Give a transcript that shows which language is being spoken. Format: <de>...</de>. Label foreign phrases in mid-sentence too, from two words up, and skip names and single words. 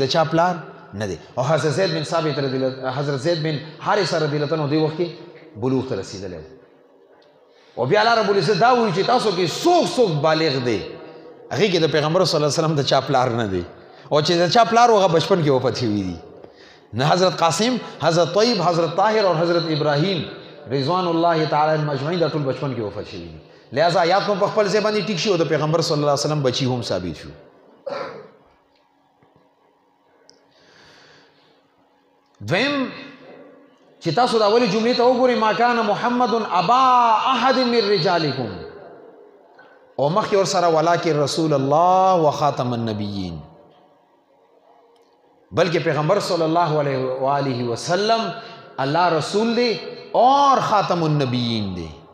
<ps>چا پلار نه دی او حضرت زید بن ثابت رضی الله حضرت زید بن حارثه</ps> <ar>رضی الله عنه</ar> <ps>دی وخت کې بلوغ ته رسیدلی او بیا</ps> <ar>الله رب العزت</ar> <ps>دا وایي چې تاسو کې څوک بالغ دی هغه کې د پیغمبر</ps> <ar>صلی الله علیه وسلم</ar> <ps>د چا پلار نه دی او چې د چا پلار هغه بچپن کې وفات شوی دي نه حضرت قاسم حضرت طیب حضرت طاهر اور حضرت ابراہیم</ps> <ar>رضوان الله تعالی مجمعین</ar> <ps>دا ټول بچپن کې وفات شوی دي لہذا آیات په خپل ځای باندې ټیک شي او د پیغمبر</ps> <ar>صلی الله علیه وسلم</ar> <ps>بچی هم ثابت شو دویم چې تاسو دا اولی جملې ته وګورئ</ps> <ar>ما کان محمد ابا احد من رجالکم</ar> <ps>او مخکې ورسره</ps> <ar>ولکن رسول الله وخاتم النبیین</ar> <ps>بلکې پیغمبر</ps> <ar>صلی الله علیه وآله وسلم</ar> <ps>الله رسول دی اور</ps> <ar>خاتم النبیین</ar> <ps>دی</ps>